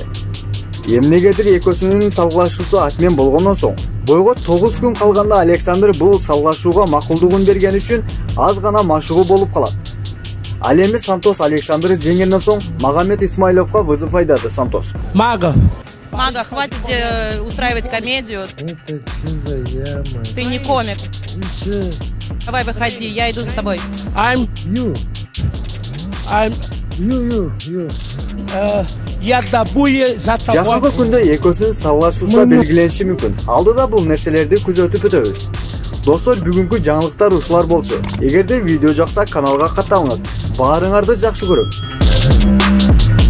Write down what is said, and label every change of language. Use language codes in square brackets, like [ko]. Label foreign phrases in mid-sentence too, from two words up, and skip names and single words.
[ky] Эмнегедир экөөсүнүн салгылашуусу атмен болгондон соң бойго 9 күн калганда Александр бул салгылашууга макулдугун берген үчүн аз гана машыгуу болуп калат. Ал эми Сантос Александрды жеңгенден соң Магомед Исмаиловго вызов айдады Сантос. [ru] Мага, хватит устраивать комедию. Это что за яма? Ты не комик. Ты Давай выходи, я иду за тобой. [en] You. [ru] Я добую за тобой. [ky] Жакынкы күндө экөөсүнүн салгылашуусу белгилениши мүмкүн. Алдыда бул нерселерди күзөтүп өтөбүз. Достор, бүгүнкү жаңылыктар ушулар болчу. Эгерде видео жакса каналга катталыңыз. Баарыңарды жакшы көрөм.